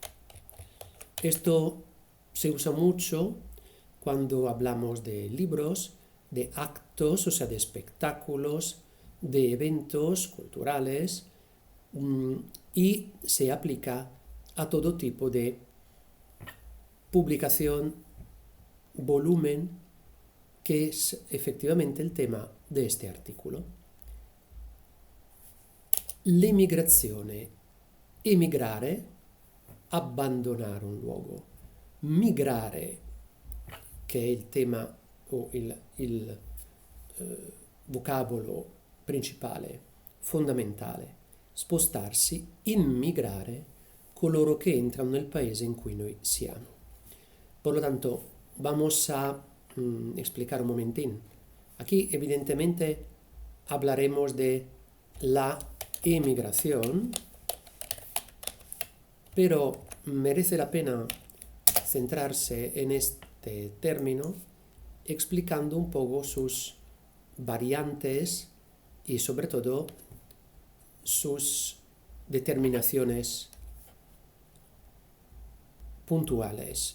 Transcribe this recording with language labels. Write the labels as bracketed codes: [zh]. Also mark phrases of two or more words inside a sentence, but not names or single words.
[es] Esto se usa mucho cuando hablamos de libros, de actos, o sea, de espectáculos, de eventos culturales, y se aplica a todo tipo de publicación, volumen, que es efectivamente el tema de este artículo. [it] L'emigrazione, emigrare, abbandonare un luogo. Migrare, che è il tema o il vocabolo principale, fondamentale. Spostarsi, immigrare, coloro [es] que entran [it] nel paese in cui noi siamo. [es] Por lo tanto, vamos a explicar un momentín. Aquí, evidentemente, hablaremos de la emigración, pero merece la pena centrarse en este término explicando un poco sus variantes y sobre todo sus determinaciones puntuales.